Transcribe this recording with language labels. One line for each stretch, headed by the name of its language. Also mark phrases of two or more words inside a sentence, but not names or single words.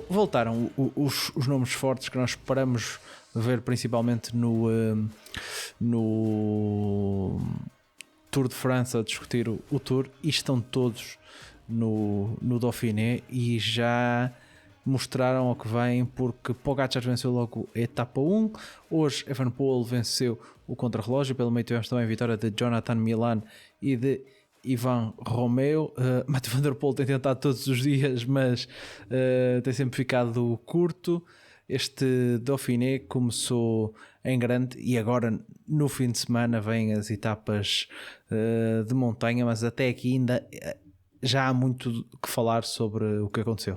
Portuguese: Voltaram os nomes fortes que nós esperamos ver principalmente no Tour de França a discutir o Tour, e estão todos no Dauphiné e já mostraram ao que vem, porque Pogačar venceu logo a etapa 1, hoje Evenepoel venceu o contrarrelógio, pelo meio tivemos também a vitória de Jonathan Milan e de Ivan Romeo. Mathieu van der Poel tem tentado todos os dias, mas tem sempre ficado curto. Este Dauphiné começou em grande e agora no fim de semana vêm as etapas de montanha, mas até aqui ainda já há muito que falar sobre o que aconteceu.